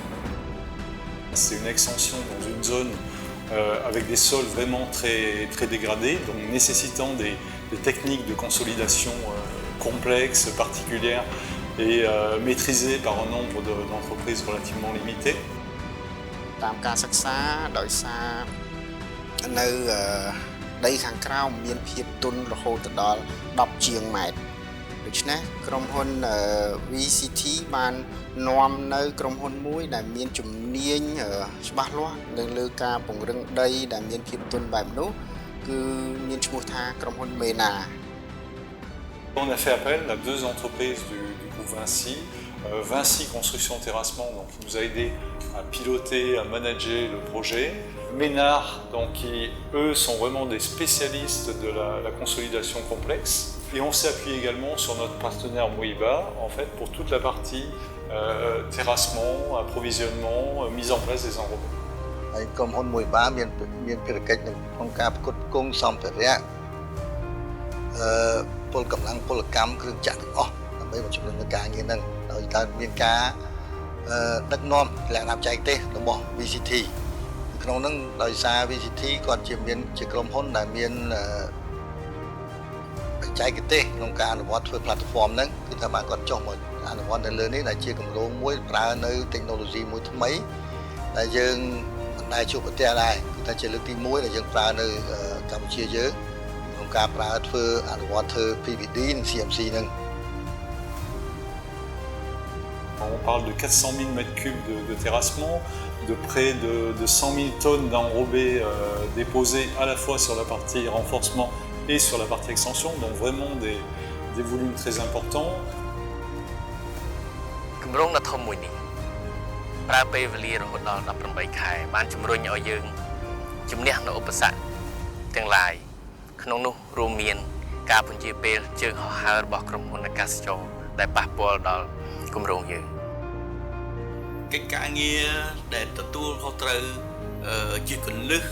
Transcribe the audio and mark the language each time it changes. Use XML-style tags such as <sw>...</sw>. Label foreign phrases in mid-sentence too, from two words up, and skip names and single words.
<fr>C'est une extension dans une zone avec des sols vraiment très, très dégradés, donc nécessitant des techniques de consolidation complexes, particulières et maîtrisées par un nombre d'entreprises relativement limité.</fr> <km>តាមការសិក្សាដោយសារនៅដីខាងក្រោមមានភាពទន់រហូតដល់10ជាងម៉ែត្រដូច្នេះក្រុមហ៊ុន VCT បាននាំនៅក្រុមហ៊ុនមួយដែលមានជំនាញច្បាស់លាស់នៅលើការពង្រឹងដីដែលមានភាពទន់បែបនោះគឺមានឈ្មោះថាក្រុមហ៊ុន MENA.</km> <fr>On a fait appel à deux entreprises du groupe Vinci. Vinci Construction Terrassement, donc, qui nous a aidé à piloter, à manager le projet. Ménard, donc, qui eux sont vraiment des spécialistes de la consolidation complexe. Et on s'est appuyé également sur notre partenaire Moiba, en fait, pour toute la partie terrassement, approvisionnement, mise en place des enrobés.</fr> <km>ហើយក្រុមហ៊ុន Moiba មានភារកិច្ចក្នុងការផ្គត់ផ្គង់សម្ភារៈពលកម្លាំងពលកម្មគ្រឿងចក្រទាំងអស់ដើម្បីបញ្ជូននៅការងារហ្នឹងដោយការមានការដឹកនាំលក្ខណៈបច្ចេកទេសរបស់ VCT ក្នុងហ្នឹងដោយសារ VCT គាត់ជាក្រុមហ៊ុនដែលមាន បច្ចេកទេសក្នុងការអនុវត្តធ្វើ platform ហ្នឹងគឺថាបានគាត់ចុះមកអនុវត្តនៅលើនេះដែលជាគម្រោងមួយប្រើនៅ technology មួយថ្មីដែលយើងមិនដែលជួបប្រទះដែរគឺថាជាលើកទី1ដែលយើងប្រើនៅកម្ពុជាយើងក្នុងការប្រើធ្វើអនុវត្តធ្វើ PVD និង CMC ហ្នឹង</km> <fr>On parle de 400 000 m3 de terrassement, de près de 100 000 tonnes d'enrobés déposés à la fois sur la partie renforcement et sur la partie extension, donc vraiment des volumes très importants.</fr> <km>គម្រោងដ៏ធំមួយនេះប្រើពេលវេលារហូតដល់18ខែបានជំរុញឲ្យយើងជំនះនូវឧបសគ្គទាំងឡាយក្នុងនោះរួមមានការពន្យាពេលជើងហោះហើររបស់ក្រុមហ៊ុនអាកាសចរដែលប៉ះពាល់ដល់គម្រោងយើងកិច្ចការងារដែលទទួលខុសត្រូវជាគន្លឹះ</km>